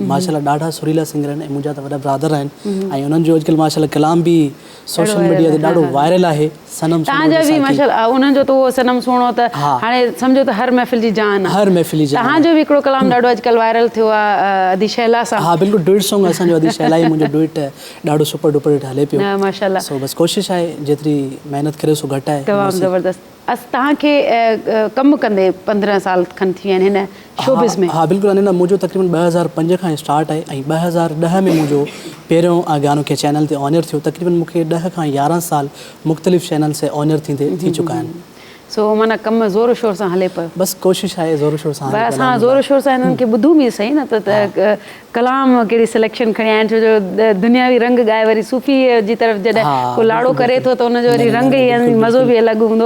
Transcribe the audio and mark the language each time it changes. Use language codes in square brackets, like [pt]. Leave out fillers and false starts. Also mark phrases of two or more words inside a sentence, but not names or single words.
[sd] माशाल्लाह ॾाढा सुरीला सिंगर आहिनि ऐं मुंहिंजा त वॾा ब्रादर आहिनि ऐं उन्हनि जो अॼुकल्ह माशाल्लाह कलाम बि [en] social media [sd] ते ॾाढो वायरल आहे। सनम तव्हांजा बि माशाल्लाह उन्हनि जो त उहो सनम सुहिणो त हाणे सम्झो त हर महफ़िल जी जान आहे। हर महफ़िल जी जान। तव्हांजो बि हिकिड़ो कलाम ॾाढो अॼुकल्ह वायरल थियो आहे अदी शैला सां। हा बिल्कुलु, [en] duet song [sd] असांजो अदी शैला ई मुंहिंजो डुइट ॾाढो [en] super duper hit [sd] हले पियो माशाल्लाह। सो बसि कोशिशि आहे जेतिरी महिनत करे सो घटि आहे। तमामु ज़बरदस्त। तव्हांखे कमु कंदे 15 साल खनि थी विया आहिनि हिन शोबिज़ में? हा बिल्कुलु अने मुंहिंजो तक़रीबन 2005 खां स्टार्ट आहे ऐं 2010 में मुंहिंजो पहिरियों गानो के चैनल ते ऑनर थियो। तक़रीबन मूंखे 10 खां 11 साल मुख़्तलिफ़ चैनल से ऑनर थी चुका आहिनि। सो माना कमु ज़ोर शोर सां हले पियो? बसि कोशिशि आहे ज़ोर शोर सां। पर असां ज़ोर शोर सां हिननि खे ॿुधूं बि सही न त कलाम कहिड़ी सिलेक्शन खणी आया आहिनि। छो जो दुनियावी रंग ॻाए वरी सूफ़ी जी तरफ़ जॾहिं को लाड़ो करे थो त उनजो वरी रंग ई मज़ो बि अलॻि हूंदो।